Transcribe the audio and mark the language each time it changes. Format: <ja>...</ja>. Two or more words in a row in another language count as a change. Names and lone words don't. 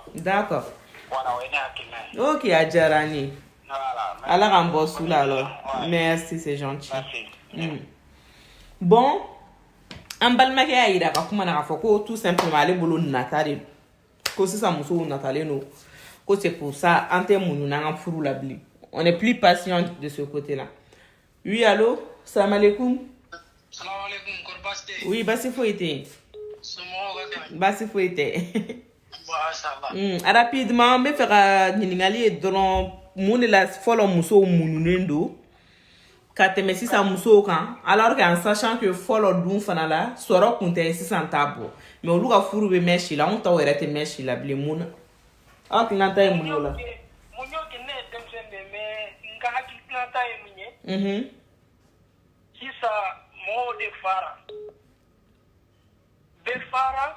<fr>D'accord.</fr> <bm>Voilà o ye ne hakilina ye. Ok a diyara n ye.</bm> <fr>Voilà.</fr> <bm>Ala k'an bɔ su la alors.</bm> <fr>Merci c'est gentil.</fr> <bm>Bon an balimakɛ y'a yira ka kuma na k'a fɔ ko</bm> <fr>tout simplement</fr> <bm>ale bolo nata de ko sisan musow natalen don ko</bm> <fr>c'est pour ça</fr> <bm>an tɛ muɲu n'an ka furu la bilen</bm> <fr>on est plus patient de ce côté là. Oui allô</fr> <ar>salam alaikum. Salam alaikum</ar> <bm>kɔri baasi tɛ yen. Oui baasi foyi tɛ yen. Somɔgɔw ka kɛnɛ. Baasi foyi tɛ.</bm> <ar>Mashallah.</ar> <bm>Rapidement an bɛ fɛ ka ɲininkali ye dɔrɔn mun de la fɔlɔ musow muɲunen don ka tɛmɛ sisan musow kan</bm> <fr>alors que en sachant que</fr> <bm>fɔlɔ dun fana la sɔrɔ kun tɛ sisan t'a bɔ mais olu ka furu bɛ mɛn si la anw taw yɛrɛ tɛ mɛn si la bilen mun na aw hakilinata ye mun ye o la. Mun y'o kɛ ne ye denmisɛnnin de mais n ka hakilinata ye mun ye. Sisan mɔgɔw de fara bɛɛ fara.</bm>